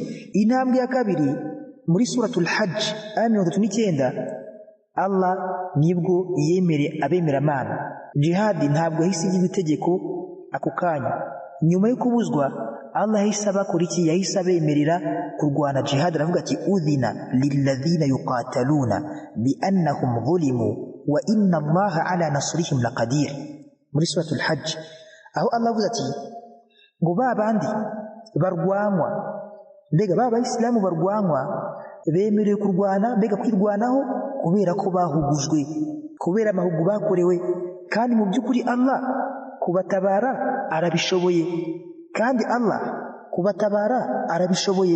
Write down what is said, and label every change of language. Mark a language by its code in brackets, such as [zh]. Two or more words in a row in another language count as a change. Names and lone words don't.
[rw] Intambwe ya kabiri muri suratul Hajj aya 39, Allah nibwo yemere abemera Imana. Jihad ntabwo yahise igira itegeko ako kanya. Nyuma yo kubuzwa, Allah yahise abakora iki? Yahise abemerera kurwana jihad. Aravuga ati [ar] أذن للذين يقاتلون بأنهم ظلموا وإن الله على نصرهم لقدير, [rw] muri suratul Hajj. Aho Allah avuze ati ngo babandi barwanwa, mbega b'abayisilamu barwanwa, bemerewe kurwana, mbega kwirwanaho kubera ko bahugujwe, kubera amahugu bakorewe. Kandi mu by'ukuri Allah kubatabara arabishoboye, kandi Allah kubatabara arabishoboye.